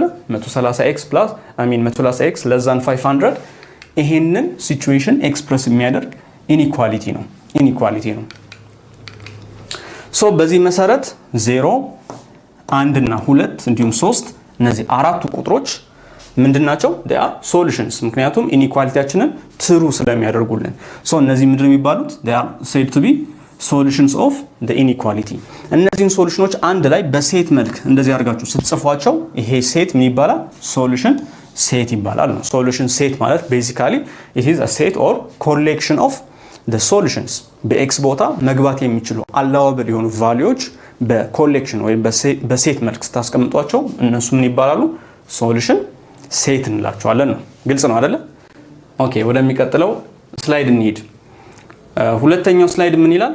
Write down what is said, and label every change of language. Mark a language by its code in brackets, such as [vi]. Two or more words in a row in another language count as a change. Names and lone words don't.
[am] 130x ፕላስ 130x ለዛን 500 ይሄንን [en] situation express [am] የሚያደርግ ኢኒኳሊቲ ነው። ኢኒኳሊቲ ነው። ሶ በዚህ መሰረት 0 1 እና 2 እንዲሁም 3 እነዚህ አራቱ ቁጥሮች ምንድናቸው? [en] they are solutions [am] ምክንያቱም ኢኒኳሊቲያችንን ትሩ ስለሚያደርጉልን። ሶ እነዚህ ምንድነው የሚባሉት? [en] they are said to be solutions of the inequality። [am] እነዚህን ሶሉሽኖች አንድ ላይ በሴት መልክ እንደዚህ አድርጋችሁ ስትጽፏቸው ይሄ ሴት ምን ይባላል? [en] solution set [am] ይባላል ነው። [en] solution set [am] ማለት [en] basically it is a set or collection of the solutions [am] በኤክስ ቦታ መግባት የሚችሉ አላዋብል የሆኑ ቫልዩዎች በኮሌክሽን ወይ በሴት መልክ ስታስቀምጧቸው እነሱ ምን ይባላሉ? [en] solution set [am] እንላቸዋለን ነው። ግልጽ ነው አይደለ? ኦኬ፣ ወደሚቀጥለው ስላይድ እንሂድ። ሁለተኛው ስላይድ ምን ይላል?